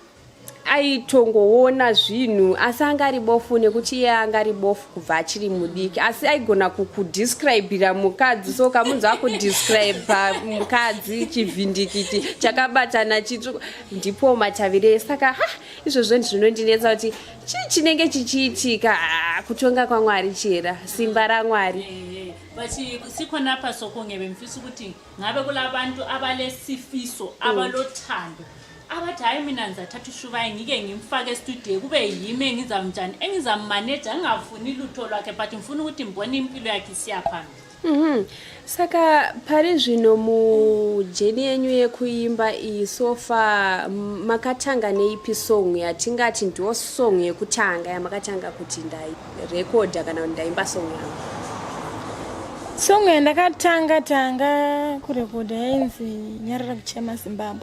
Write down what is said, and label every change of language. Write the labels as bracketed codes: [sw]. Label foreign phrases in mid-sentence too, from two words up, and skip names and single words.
[sn] aitongoona zvinhu asi angari bofu nekuti iye angari bofu kubva achiri mudiki asi aigona kukudescribira mukadzi so kamunzwa kudescribe mukadzi chivhindikiti chakabatana chitsvuku ndipo Matavire saka izvozvo zvinondinetsa kuti chinenge chichiitika kutonga kwaMwari chera simba raMwari [nd] sikhona apha sokongebe mfisa ukuthi ngabe kulabantu abalesifiso abalothando abathi hayi mina ngizathatha uShuvai ngike ngimfake estudio kube yimi engizamjani engizammanage ngingafuni lutho lwakhe but ngifuna ukuthi ngibone impilo yakhe isiyaphambili. [sn] Saka pari zvino mujeni yenyu yekuimba isofa makatanga neipi song yatingati ndiyo song yekutanga yamakatanga kuti ndai record kana ndaimba song yangu? Song yandakatanga kurekoda yainzi Nyarara kuchema Zimbabwe.